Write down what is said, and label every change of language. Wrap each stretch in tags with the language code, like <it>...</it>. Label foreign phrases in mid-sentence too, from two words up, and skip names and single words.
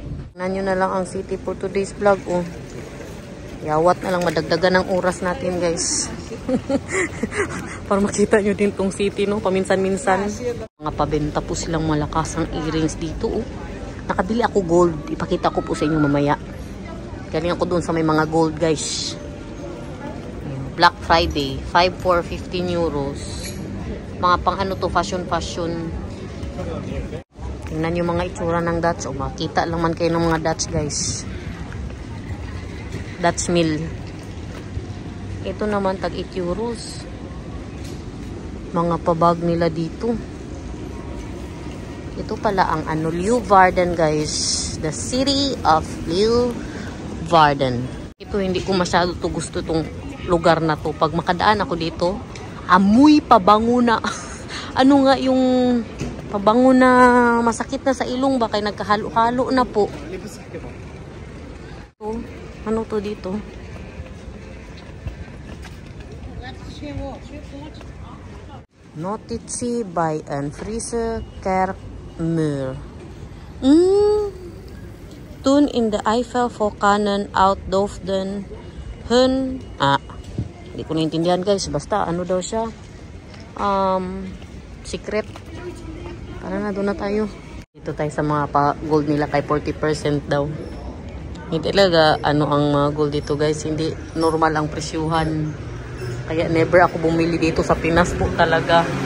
<tl>Tignan nyo na lang ang city</tl> <en>for today's vlog,</en> <tl>Yawat na lang, madagdagan ng oras natin guys. Para makita nyo din tong city, no? Paminsan-minsan. Mga pabenta po silang malakasang earrings dito, oh. Nakabili ako gold. Ipakita ko po sa inyo mamaya. Galing ako doon sa may mga gold, guys. Black Friday.</tl> <en>5 for 15 euros.</en> <tl>Mga pang ano to, fashion. Tingnan yung mga itsura ng Dutch. O, makita lang man kayo ng mga Dutch, guys.</tl> <en>Dutch mill.</en> <tl>Ito naman, tag 8 euros. Mga pabag nila dito. Ito pala ang ano, Leeuwarden, guys.</tl> <en>The city of Leeuwarden.</en> <tl>Ito, hindi ko masyado to gusto itong lugar na to. Pag makadaan ako dito, amoy pabango na. Ano nga yung pabango na masakit na sa ilong ba? Kaya nagkahalo-halo na po. So, ano to dito?</tl> <nl>Notitie by een Friese kerkmuur. Toen in de Eiffel-vulkanen uitdoofden hun...</nl> <tl>Hindi ko naintindihan guys. Basta ano daw siya. Secret. Para na doon na tayo. Dito tayo sa mga gold nila kay 40% daw. Hindi talaga ano ang mga gold dito guys. Hindi normal ang presyuhan. Kaya never ako bumili dito sa Pinas po talaga.</tl>